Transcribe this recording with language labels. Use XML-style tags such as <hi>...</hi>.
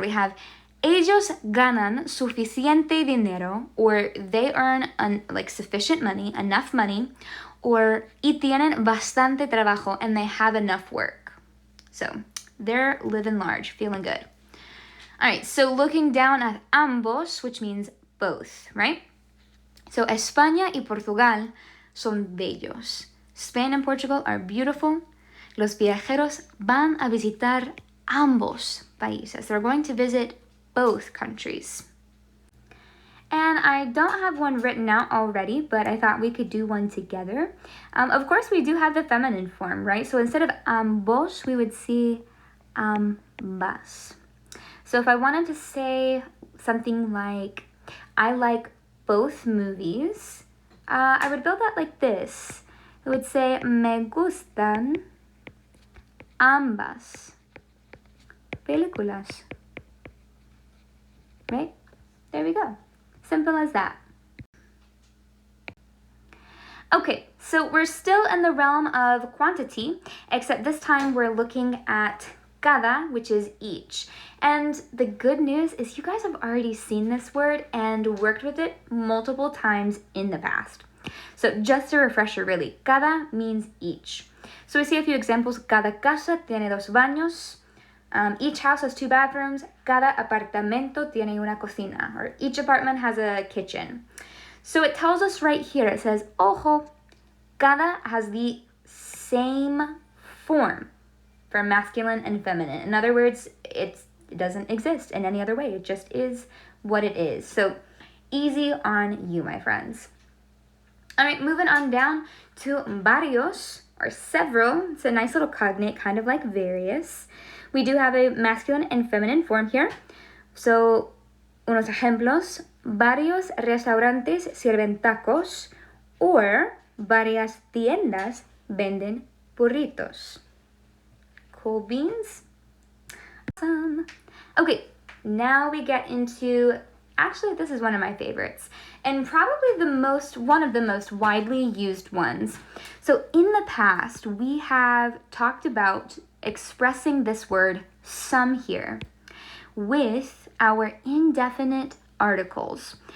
<en>We have</en> <es>ellos ganan suficiente dinero,</es> <en>or they earn like sufficient money, enough money, or</en> <es>y tienen bastante trabajo,</es> <en>and they have enough work. So they're living large, feeling good. All right, so looking down at ambos, which means both, right?</en> <es>So España y Portugal son bellos.</es> <en>Spain and Portugal are beautiful.</en> <es>Los viajeros van a visitar ambos países.</es> <en>They're going to visit both countries. And I don't have one written out already, but I thought we could do one together. Of course, we do have the feminine form, right? So instead of ambos, we would see ambas. So if I wanted to say something like, I like both movies, I would build that like this. It would say,</en> <es>me gustan ambas películas.</es> <en>Right? There we go. Simple as that. Okay, so we're still in the realm of quantity, except this time we're looking at cada, which is each. And the good news is you guys have already seen this word and worked with it multiple times in the past. So just a refresher really, cada means each. So we see a few examples.</en> <es>Cada casa tiene dos baños.</es> <en>Each house has two bathrooms.</en> <es>Cada apartamento tiene una cocina,</es> <en>or each apartment has a kitchen. So it tells us right here, it says, ojo, cada has the same form for masculine and feminine. In other words, it doesn't exist in any other way. It just is what it is. So easy on you, my friends. All right, moving on down to varios, or several. It's a nice little cognate, kind of like various. We do have a masculine and feminine form here.</en> <es>So, unos ejemplos, varios restaurantes sirven tacos, or varias tiendas venden burritos.</es> <en>Cool beans? Awesome. Okay, now we get into, actually this is one of my favorites, and probably one of the most widely used ones. So in the past, we have talked about expressing this word some here with our indefinite articles.</en>